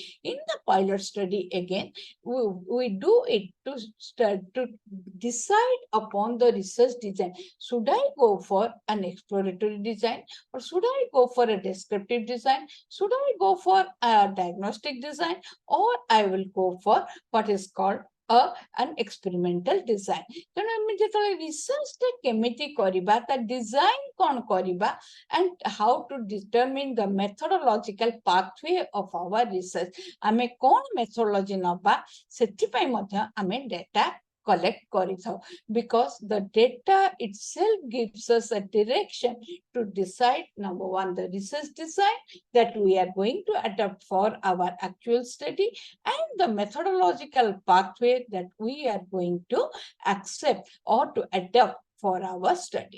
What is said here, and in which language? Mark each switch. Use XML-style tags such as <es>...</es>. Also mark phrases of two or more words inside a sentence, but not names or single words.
<en>In the pilot study, again, we do it to decide upon the research design. Should I go for an exploratory design, or should I go for a descriptive design? Should I go for a diagnostic design, or I will go for what is called an experimental design?</en> <or>ତେଣୁ ଆମେ ଯେତେବେଳେ ରିସର୍ଚ୍ଚ କେମିତି କରିବା, ତା ଡିଜାଇନ କ'ଣ କରିବା,</or> <en>and how to determine the methodological pathway of our research,</en> <or>ଆମେ କ'ଣ methodology ନବା, ସେଥିପାଇଁ ମଧ୍ୟ ଆମେ</or> <en>data collect କରିଥାଉ, because the data itself gives us a direction to decide, number one, the research design that we are going to adopt for our actual study, and the methodological pathway that we are going to accept or to adopt for our study.</en>